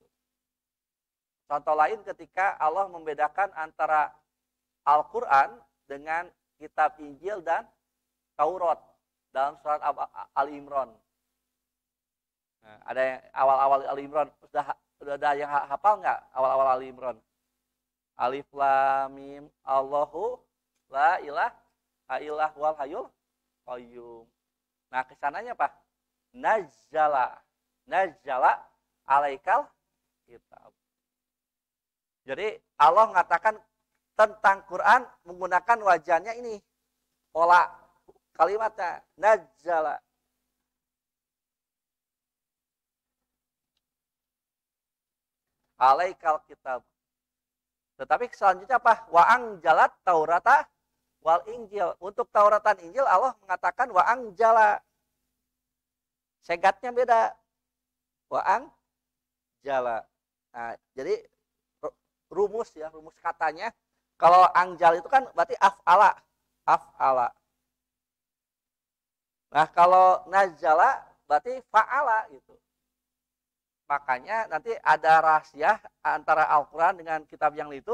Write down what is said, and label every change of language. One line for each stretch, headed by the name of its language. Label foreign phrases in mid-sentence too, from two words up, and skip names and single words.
Indonesian: Contoh lain ketika Allah membedakan antara Al-Qur'an dengan kitab Injil dan Taurat dalam surat Ali Imran. Nah, ada yang awal-awal Ali Imran, sudah ada yang hafal nggak awal-awal Ali Imran?
Arabic: Alif Lam Mim Allahu la ilaha illallah wal hayyul qayyum.
Indonesian: Nah, kesananya apa?
Arabic: Nazzala alaikal kitab.
Indonesian: Jadi Allah mengatakan tentang Quran menggunakan wajahnya ini, pola kalimatnya nazzala.
Arabic: Alaikal kitab.
Indonesian: Tetapi selanjutnya apa?
Arabic: Wa anjalat Taurata wal Injil.
Indonesian: Untuk Taurat dan Injil Allah mengatakan
Arabic: wa anjala.
Indonesian: Segatnya beda.
Arabic: Wa anjala.
Indonesian: Nah, jadi rumus katanya. Kalau anjal itu kan berarti af'ala. Nah, kalau nazala berarti fa'ala gitu. Makanya nanti ada rahasia antara Al-Quran dengan kitab yang itu.